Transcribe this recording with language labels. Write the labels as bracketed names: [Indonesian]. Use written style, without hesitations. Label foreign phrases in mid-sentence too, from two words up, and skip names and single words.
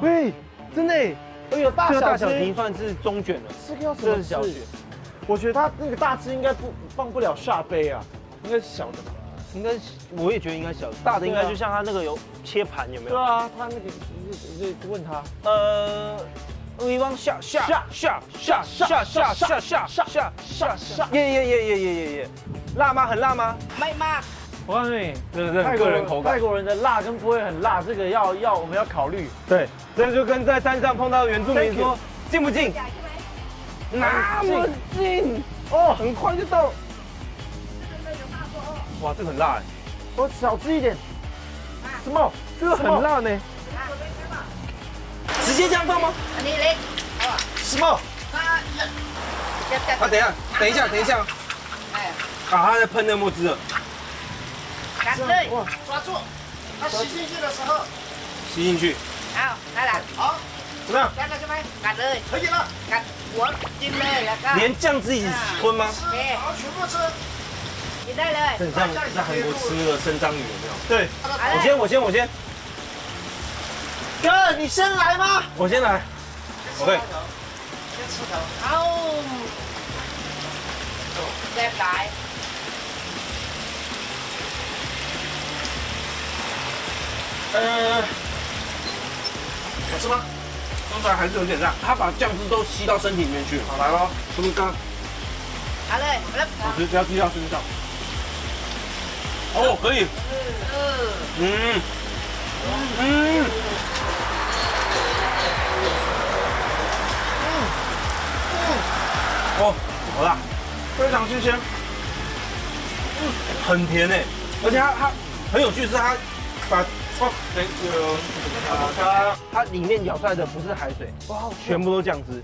[Chinese] 喂，真的耶，有大这个大小小只已经算是中卷了，这个要怎么这是小吃卷？我觉得它那个大只应该放不了下杯啊，应该是小的吧？应该是，我也觉得应该小，大的应该就像它那个有切盘有没有？对啊，他那个你问他， [English] we want [Chinese] 下，耶，辣吗？很辣吗？ [Thai] ไม่มาก [Chinese] 我告诉你，这个个人口感。泰国人的辣跟不会很辣，这个我们要考虑。对，这就跟在山上碰到原住民说近不近？那么近哦，很快就到。哇，这个很辣哎！我少吃一点。什么？这个很辣呢。直接这样放吗？ [Thai] อันนี้เล็ก [Chinese] 什么？啊，等一下。啊，他在喷那墨汁了。 [Thai] กัดเลย [Chinese] 抓住，它吸进去的时候，吸进去， [Thai] อ้าวได้ละ [Chinese] 好，怎么样？ [Thai] กัดแล้วใช่ไหมกัดเลย [Chinese] 可以了， [Thai] กัดหัวกินเลยแล้วก็ [Chinese] 连酱汁一起吞吗？ [Thai] โอเค [Chinese] 好，全部吃。 [Thai] กินได้เลย [Chinese] 这很像在韩国吃那个生章鱼，有没有？对， [Thai] เอาเลย [Chinese] 我先，哥，你先来吗？我先来。OK，先吃头。 [Thai] เอาแซ่บหลาย [Chinese] 好吃吗？说出来还是有点辣，它把酱汁都吸到身体里面去了。好，来喽，是不是刚？ [Thai] เอาเลยแล้ว [Chinese] 好吃，不要滴到身上。哦，可以。哦，好辣，非常新鲜，很甜诶，而且它很有趣的是它把它里面舀出来的不是海水，哇，全部都酱汁。